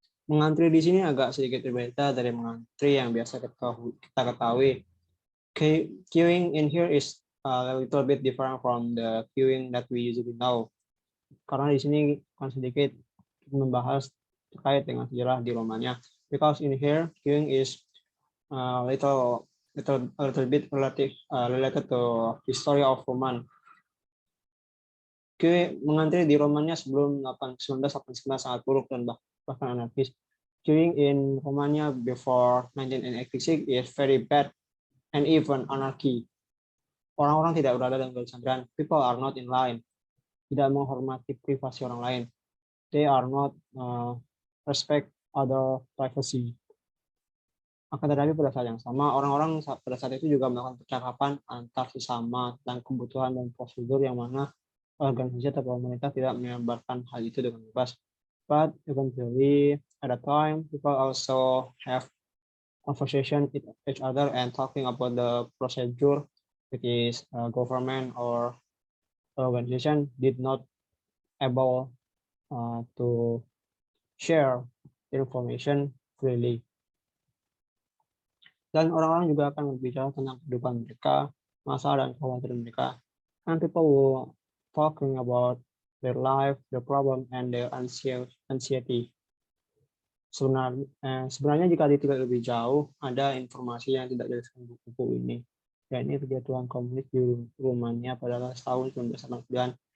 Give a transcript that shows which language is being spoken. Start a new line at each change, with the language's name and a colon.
Indonesian: Mengantri di sini agak sedikit berbeda dari mengantri yang biasa kita ketahui.
English: Queuing in here is a little bit different from the queuing that we usually know.
Indonesian: Karena di sini akan sedikit membahas terkait dengan sejarah di Romania.
English: Because in here queuing is a little bit related to history of Roman.
Indonesian: Mengantri di Romania sebelum 1989 sangat buruk dan bahkan anarkis.
English: Queuing in Romania before 1986 is very bad and even anarchy.
Indonesian: Orang-orang tidak berada dalam garis antrian.
English: People are not in line.
Indonesian: Tidak menghormati privasi orang lain.
English: They are not respect other privacy.
Indonesian: Akan tetapi pada saat yang sama, orang-orang pada saat itu juga melakukan percakapan antar sesama tentang kebutuhan dan prosedur yang mana organisasi atau pemerintah tidak menyebarkan hal itu dengan bebas.
English: But eventually, at a time, people also have conversation with each other and talking about the procedure, which is government or organization did not able to share information freely.
Indonesian: Dan orang-orang juga akan berbicara tentang kehidupan mereka, masalah dan kekhawatiran mereka.
English: And people will talking about their life, their problem, and their anxiety.
Indonesian: Sebenarnya jika ditilik lebih jauh, ada informasi yang tidak dijelaskan buku ini. Dan ini kejatuhan komunis di Rumania pada tahun 1989.